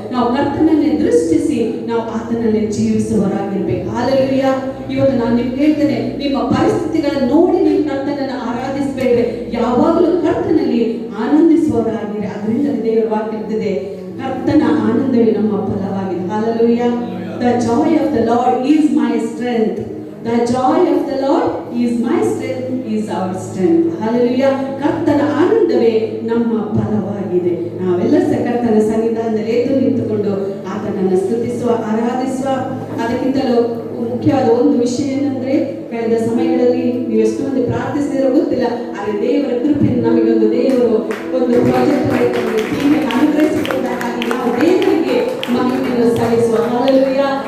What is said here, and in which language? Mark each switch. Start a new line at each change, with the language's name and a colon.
Kannada: ನಾವು ಕರ್ತನನ್ನೇ ದೃಷ್ಟಿಸಿ ನಾವು ಆತನನ್ನೇ ಜೀವಿಸುವವರಾಗಿರ್ಬೇಕು. ಹಲ್ಲೆಲೂಯಾ. ಇವತ್ತು ನಾನು ನಿಮ್ಗೆ ಹೇಳ್ತೇನೆ, ನಿಮ್ಮ ಪರಿಸ್ಥಿತಿಗಳನ್ನು ನೋಡಿ ನೀವು ಕರ್ತನನ್ನು ಆರಾಧಿಸಬೇಡ್ರಿ, ಯಾವಾಗಲೂ ಕರ್ತನಲ್ಲಿ ಆನಂದಿಸುವವರಾಗಿರಿ. ಅದರಿಂದ ದೇವರ ವಾಕ್ಯ ಇರ್ತದೆ, ಕರ್ತನ ಆನಂದವೇ ನಮ್ಮ ಫಲವಾಗಿದೆ. Hallelujah.
English: The joy of the Lord is my strength. The joy of the Lord is my strength, is our strength.
Kannada: Hallelujah. ಕರ್ತನ ಆನಂದವೇ ನಮ್ಮ ಫಲವಾಗಿದೆ. ನಾವೆಲ್ಲ ಕರ್ತನ ಸನ್ನಿಧಾನದಲ್ಲಿ ಎದ್ದು ನಿಂತುಕೊಂಡು ಆತನನ್ನು ಸ್ತುತಿಸುವ, ಆರಾಧಿಸುವ. ಅದಕ್ಕಿಂತಲೂ ಮುಖ್ಯವಾದ ಒಂದು ವಿಷಯ ಏನಂದ್ರೆ, ಕಳೆದ ಸಮಯಗಳಲ್ಲಿ ನೀವು ಎಷ್ಟು ಮಂದಿ ಪ್ರಾರ್ಥಿಸಿದಿರೋ ಗೊತ್ತಿಲ್ಲ, ಆದರೆ ದೇವರ ಕೃಪೆಯನ್ನು ನಮಗೊಂದು ದೇವರು ಒಂದು ಪ್ರಾಜೆಕ್ಟ್ ಅನುಗ್ರಹಿಸಿಕೊಂಡಾಗಿ ನಾವು ದೇವರಿಗೆ ಮಹಿಮೆಯನ್ನು ಸಲ್ಲಿಸುವ. ಹಲ್ಲೆಲೂಯಾ.